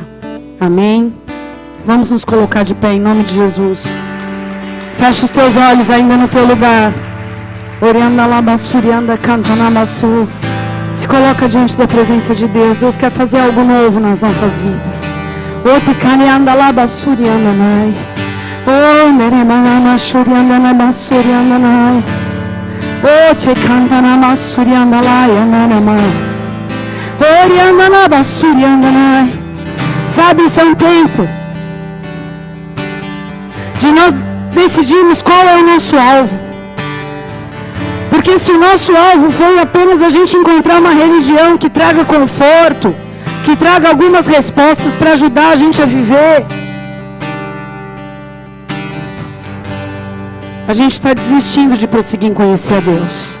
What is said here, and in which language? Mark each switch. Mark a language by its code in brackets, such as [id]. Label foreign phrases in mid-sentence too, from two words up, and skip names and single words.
[pt] Amém? Vamos nos colocar de pé em nome de Jesus. Fecha os teus olhos ainda no teu lugar. Orianda labassurianda cantanamassu. Se coloca diante da presença de Deus. Deus quer fazer algo novo nas nossas vidas. Oticanianda labassurianda nai. Oh, neremanama shurianda nabassurianda nai. Oh, te cantana surianda laia nanamas. Orianda nabassurianda nai. Sabe, isso é um tempo de nós decidirmos qual é o nosso alvo. Porque se o nosso alvo foi apenas a gente encontrar uma religião que traga conforto, que traga algumas respostas para ajudar a gente a viver, a gente está desistindo de prosseguir em conhecer a Deus.